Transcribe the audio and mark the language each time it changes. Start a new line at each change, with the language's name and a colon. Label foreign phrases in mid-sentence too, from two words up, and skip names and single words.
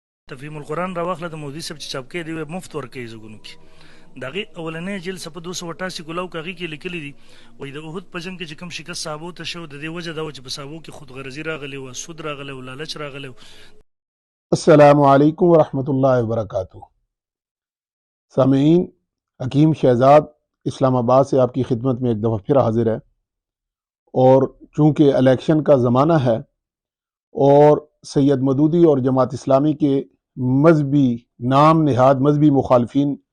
Pashto: تفهیم القرآن راواخله د مودودي صاحب چې چاپ کړی دی مفت ورکوي زګونو کې د هغې اولنۍ جلد صفحه 288 ګلاو کې هغې کې لیکلي دي وایي د احد په جنګ کې چې کوم شکست صحابو ته شو د دې وجه دا و چې په صحابو کې خودغرضي راغلی وه، سود راغلی و، لالچ راغلی و.
Arabic: السلام علیکم ورحمۃ اللہ وبرکاتہ.
Urdu: سامعین، حکیم شہزاد اسلام آباد سے آپ کی خدمت میں ایک دفعہ پھر حاضر ہے، اور چونکہ الیکشن کا زمانہ ہے اور سید مودودی اور جماعت اسلامی کے مذہبی نام نہاد مذہبی مخالفین